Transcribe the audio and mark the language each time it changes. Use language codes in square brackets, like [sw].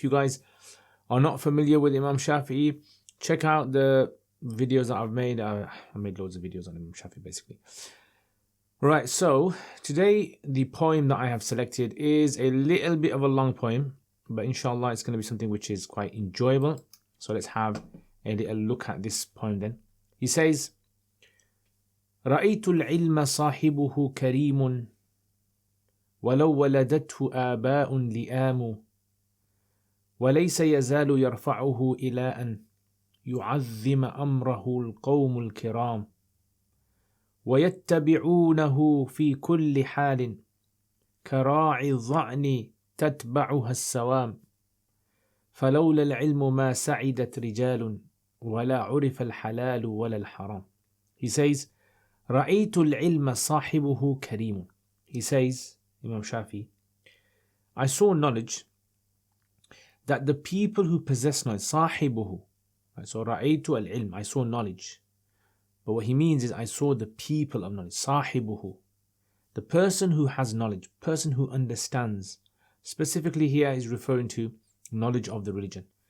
[en] If you guys are not familiar with Imam Shafi, check out the videos that I've made. I made loads of videos on Imam Shafi basically. Right, so today the poem that I have selected is a little bit of a long poem, but inshallah it's going to be something which is quite enjoyable. So let's have a little look at this poem then. He says, [ar] رأيت العلم صاحبه كريم ولو ولدته آباء لئام وليس يزال يرفعه إلى أن يعظم أمره القوم الكرام ويتبعونه في كل حال كراعي الظأن تتبعها السوام فلولا العلم ما سعدت رجال ولا عرف الحلال ولا الحرام. [en] He says, [ar] رأيت العلم صاحبه كريم. [en] He says, Imam Shafi, I saw knowledge that the people who possess knowledge, [ar] صاحبه. [en] So [ar] رأيت العلم, [en] I saw knowledge. But what he means is I saw the people of knowledge, [ar] صاحبه. [en] The person who has knowledge, person who understands. Specifically here is referring to knowledge of the religion.